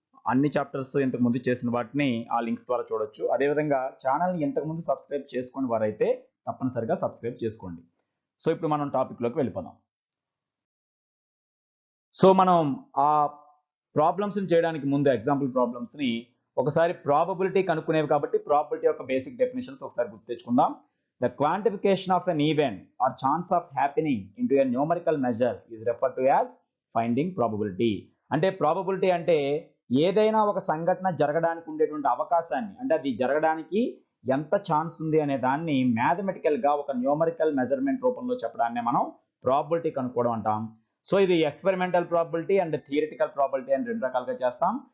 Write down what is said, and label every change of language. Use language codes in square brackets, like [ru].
[te] అన్ని చాప్టర్స్ ఇంతకు ముందు చేసిన వాటిని ఆ లింక్స్ ద్వారా చూడొచ్చు. అదేవిధంగా ఛానల్ని ఇంతకుముందు సబ్స్క్రైబ్ చేసుకుని వారైతే తప్పనిసరిగా సబ్స్క్రైబ్ చేసుకోండి. సో ఇప్పుడు మనం టాపిక్లోకి వెళ్ళిపోదాం. సో మనం ఆ ప్రాబ్లమ్స్ని చేయడానికి ముందు ఎగ్జాంపుల్ ప్రాబ్లమ్స్ని ఒకసారి ప్రాబబిలిటీ కనుక్కునేవి కాబట్టి ప్రాబబిలిటీ యొక్క బేసిక్ డెఫినేషన్స్ ఒకసారి గుర్తు తెచ్చుకుందాం. [en] The quantification of an event or chance of happening into a numerical measure is referred to as finding probability. [te] అంటే probability అంటే ఏదైనా ఒక సంఘటన జరగడానికి ఉండేటువంటి అవకాశాన్ని, అంటే అది జరగడానికి ఎంత ఛాన్స్ ఉంది అనే దాన్ని మ్యాథమెటికల్ గా ఒక న్యూమరికల్ మెజర్మెంట్ రూపంలో చెప్పడాన్ని మనం ప్రాబబిలిటీ కనుక్కోవడం అంటాం. సో ఇది experimental probability and theoretical probability అని రెండు రకాలుగా చేస్తాం.